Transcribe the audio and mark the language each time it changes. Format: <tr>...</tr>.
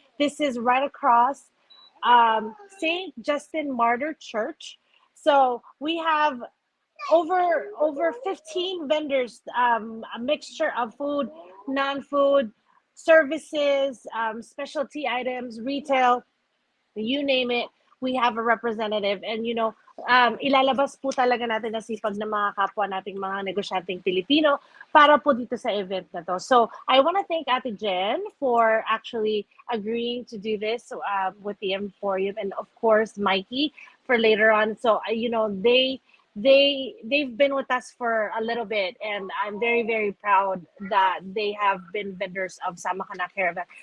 <en>This is right across St. Justin Martyr Church. So we have over 15 vendors, a mixture of food, non-food, services, specialty items, retail, you name it. We have a representative, and</en> <tl>ilalabas po talaga natin ang sipag ng mga kapwa nating mga negosyanteng Pilipino para po dito sa event na to.</tl> <en>So I want to thank Ate Jen for actually agreeing to do this with the Emporium, and of course Mikey for later on. So they've been with us for a little bit, and I'm very very proud that they have been vendors of Samakana Caravan.</en>